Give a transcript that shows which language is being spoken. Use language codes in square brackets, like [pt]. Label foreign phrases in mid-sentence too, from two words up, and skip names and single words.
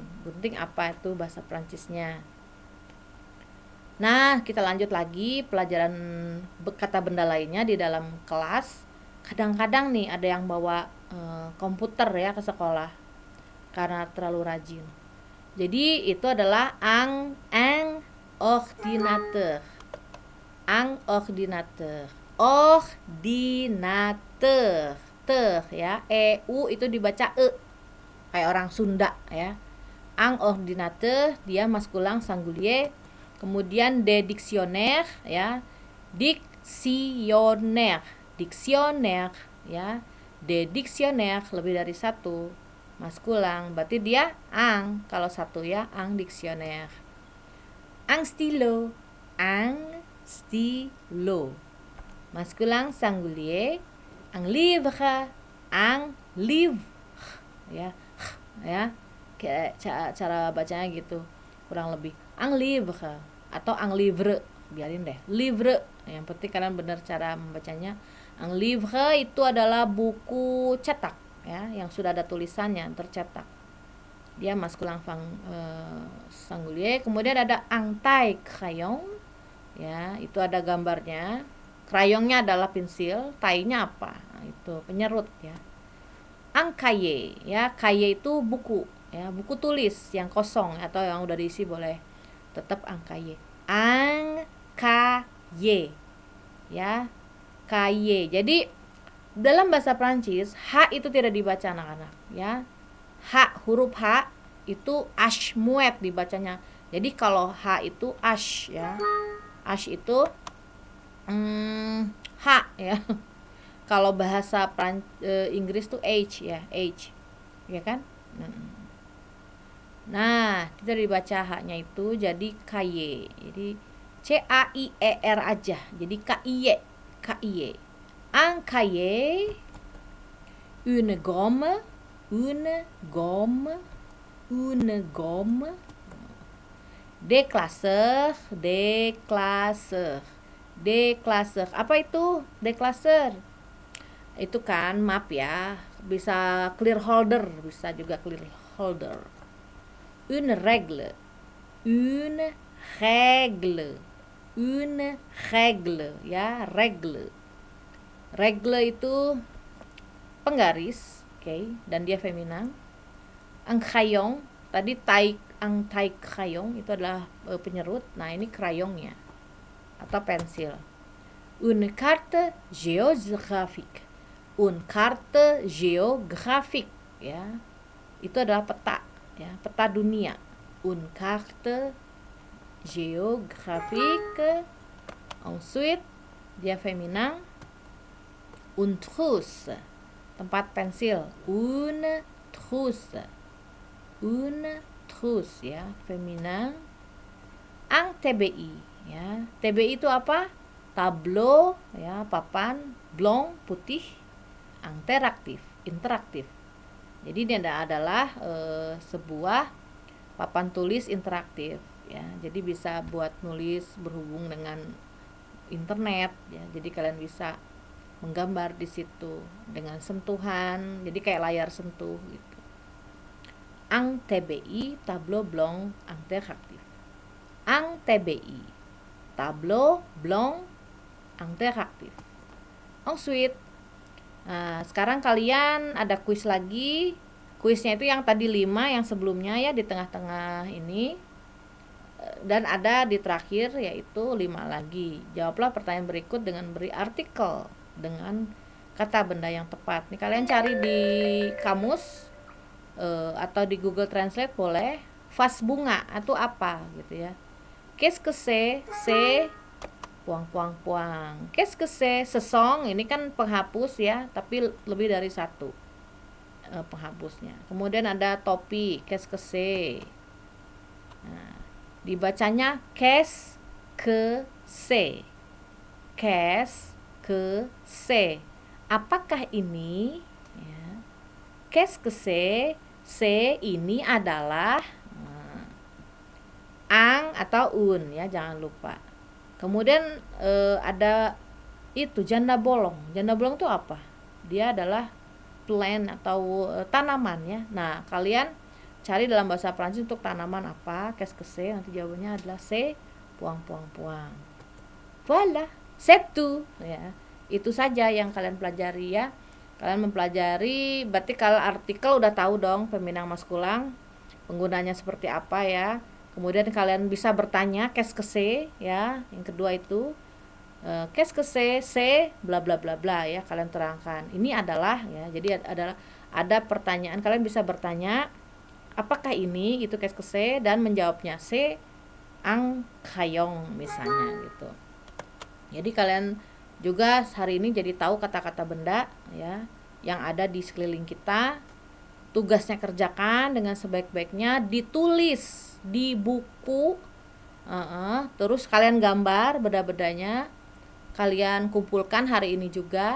[id] Gunting apa itu bahasa Prancisnya. Nah, kita lanjut lagi pelajaran kata benda lainnya di dalam kelas. Kadang-kadang nih ada yang bawa komputer ya ke sekolah karena terlalu rajin. Jadi itu adalah [fr] ang ordinateur. Ang ordinateur. [id] Ordinateur ya, EU itu dibaca kayak orang Sunda ya. [fr] Ang ordinateur dia maskulang singulier. [id] Kemudian [fr] de dictionnaire [id] ya, dictionnaire ya, [fr] de dictionnaire [id] lebih dari satu maskulang, berarti dia ang kalau satu ya, [fr] ang dictionnaire. Ang stylo maskulang singulier. Ang livre [id] ya cara bacanya gitu kurang lebih. [fr] Ang livre [id] atau [fr] ang livre, [id] biarin deh livre, yang penting kalian benar cara membacanya. [fr] Ang livre [id] itu adalah buku cetak ya, yang sudah ada tulisannya tercetak, dia maskulang singulier. Kemudian ada [fr] ang taille crayon [id] ya, itu ada gambarnya. Krayongnya adalah pensil, taille-nya apa? Nah, itu penyerut ya. [fr] Ang cahier [id] ya, cahier itu buku ya, buku tulis yang kosong atau yang udah diisi boleh tetap [fr] ang cahier. Ang cahier ya, cahier. [id] Jadi dalam bahasa Prancis H itu tidak dibaca anak-anak ya. H, huruf H itu [fr] ash muet [id] dibacanya. Jadi kalau H itu ash ya. Ash itu H ya. Kalau bahasa Inggris tuh H ya, H. Ya kan? Nah, kita dibaca H-nya itu jadi kaye. Jadi CAIER aja. Jadi KIE, KIE. [fr] Un cahier, une gomme, des classeurs. [id] Apa itu declasseur? Itu kan map ya, bisa [en] clear holder, [id] bisa juga [en] clear holder. [fr] Une règle [id] ya, règle itu penggaris, oke, dan dia feminan. [fr] Ang crayon [id] tadi [fr] ang taille crayon [id] itu adalah penyerut. Nah, ini crayonnya atau pensil. [fr] Une carte géographique [id] ya, itu adalah peta ya, peta dunia. [fr] Une carte géographique. Ensuite dia feminan. Une trousse, [id] tempat pensil. [fr] Une trousse ya, feminan. Ang TBI [id] ya, TBI itu apa? Tableau ya, papan, blanc putih, interaktif. Jadi ini adalah sebuah papan tulis interaktif ya. Jadi bisa buat nulis berhubung dengan internet ya. Jadi kalian bisa menggambar di situ dengan sentuhan. Jadi kayak layar sentuh gitu. [fr] Ang TBI, tableau blanc interaktif. Ang TBI, tableau blanc interaktif. Ensuite, [id] nah, sekarang kalian ada kuis lagi. kuisnya itu yang tadi 5 yang sebelumnya ya di tengah-tengah ini, dan ada di terakhir yaitu 5 lagi. Jawablah pertanyaan berikut dengan beri artikel dengan kata benda yang tepat. Nih kalian cari di kamus atau di Google Translate boleh. Vas bunga atau apa gitu ya. [fr] Qu'est-ce que c'est puang. Qu'est-ce que sesong, [id] ini kan penghapus ya, tapi lebih dari satu penghapusnya. Kemudian ada topi, [fr] qu'est-ce que c'est. [id] Nah, dibacanya [fr] qu'est-ce que c'est. Qu'est-ce que c'est. [id] Apakah ini? Ya. [fr] Qu'est-ce que c'est? [id] C'est ini adalah ang atau un ya, jangan lupa. Kemudian ada itu janda bolong. Janda bolong itu apa? Dia adalah plant atau tanaman ya. Nah, kalian cari dalam bahasa Prancis untuk tanaman apa? [fr] Qu'est-ce que c'est? [id] Nanti jawabannya adalah [fr] c'est puang. Voilà, c'est tout [id] ya. Itu saja yang kalian pelajari ya. Kalian mempelajari, berarti kalau artikel udah tahu dong peminang maskulang, penggunanya seperti apa ya. Kemudian kalian bisa bertanya [fr] qu'est-ce que c'est [id] ya. Yang kedua itu [fr] qu'est-ce que c'est [id] bla bla bla bla ya, kalian terangkan. Ini adalah ya. Jadi ada pertanyaan, kalian bisa bertanya apakah ini gitu, [fr] qu'est-ce que c'est, [id] dan menjawabnya [fr] c'est ang kayong [id] misalnya gitu. Jadi kalian juga hari ini jadi tahu kata-kata benda ya yang ada di sekeliling kita. Tugasnya kerjakan dengan sebaik-baiknya, ditulis di buku, terus kalian gambar benda-bendanya, kalian kumpulkan hari ini juga.